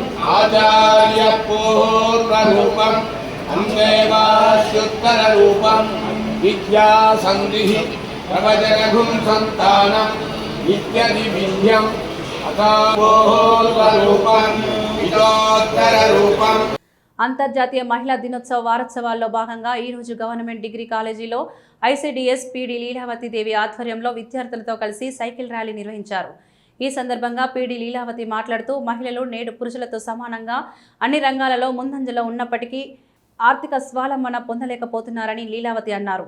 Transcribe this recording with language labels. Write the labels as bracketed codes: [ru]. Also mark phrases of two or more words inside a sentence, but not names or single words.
[sa] आचार्यपूर्वरूपम् अन्देवास्युत्तररूपम् विद्यासन्धिः प्रवचनघुं सन्तानम् इत्यदिविद्यम् अकापूर्वरूपम् इतोत्तररूपम्. [te] అంతర్జాతీయ మహిళా దినోత్సవ వారోత్సవాల్లో భాగంగా ఈరోజు గవర్నమెంట్ డిగ్రీ కాలేజీలో ఐసీడీఎస్ పీడీ లీలావతి దేవి ఆధ్వర్యంలో విద్యార్థులతో కలిసి సైకిల్ ర్యాలీ నిర్వహించారు. ఈ సందర్భంగా పీడీ లీలావతి మాట్లాడుతూ మహిళలు నేడు పురుషులతో సమానంగా అన్ని రంగాలలో ముందంజలో ఉన్నప్పటికీ ఆర్థిక స్వావలంబన పొందలేకపోతున్నారని లీలావతి అన్నారు.